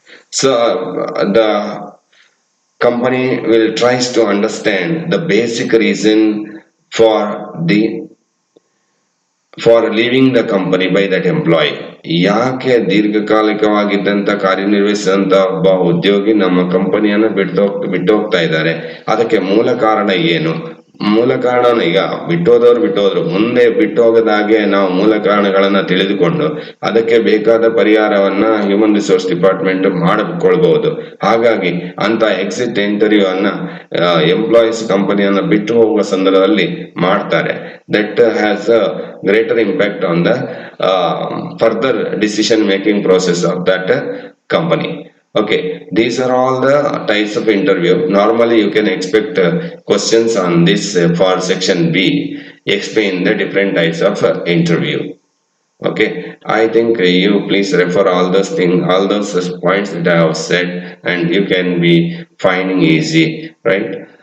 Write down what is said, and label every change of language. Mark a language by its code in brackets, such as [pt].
[en] So the company will tries to understand the basic reason for the for leaving the company by that employee. [kn] ಯಾಕೆ ದೀರ್ಘಕಾಲಿಕವಾಗಿದ್ದಂತ ಕಾರ್ಯನಿರ್ವಹಿಸಿದಂತ ಒಬ್ಬ ಉದ್ಯೋಗಿ ನಮ್ಮ ಕಂಪನಿಯನ್ನ ಬಿಟ್ಟು ಹೋಗ್ತಾ ಇದ್ದಾರೆ, ಅದಕ್ಕೆ ಮೂಲ ಕಾರಣ ಏನು? ಮೂಲ ಕಾರಣ ಈಗ ಬಿಟ್ಟೋದ್ರು, ಮುಂದೆ ಬಿಟ್ಟು ಹೋಗದಾಗೆ ನಾವು ಮೂಲ ಕಾರಣಗಳನ್ನ ತಿಳಿದುಕೊಂಡು ಅದಕ್ಕೆ ಬೇಕಾದ ಪರಿಹಾರವನ್ನ ಹ್ಯೂಮನ್ ರಿಸೋರ್ಸ್ ಡಿಪಾರ್ಟ್ಮೆಂಟ್ ಮಾಡಿಕೊಳ್ಬಹುದು. ಹಾಗಾಗಿ ಅಂತ ಎಕ್ಸಿಟ್ ಇಂಟರ್ವ್ಯೂ ಅನ್ನ ಎಂಪ್ಲಾಯೀಸ್ ಕಂಪನಿಯನ್ನ ಬಿಟ್ಟು ಹೋಗುವ ಸಂದರ್ಭದಲ್ಲಿ ಮಾಡ್ತಾರೆ. [en] That has a greater impact on the further decision making process of that company. Okay, these are all the types of interview. Normally you can expect questions on this for section B. Explain the different types of interview. Okay, I think you please refer all those things, all those points that I have said, and you can be finding easy, right?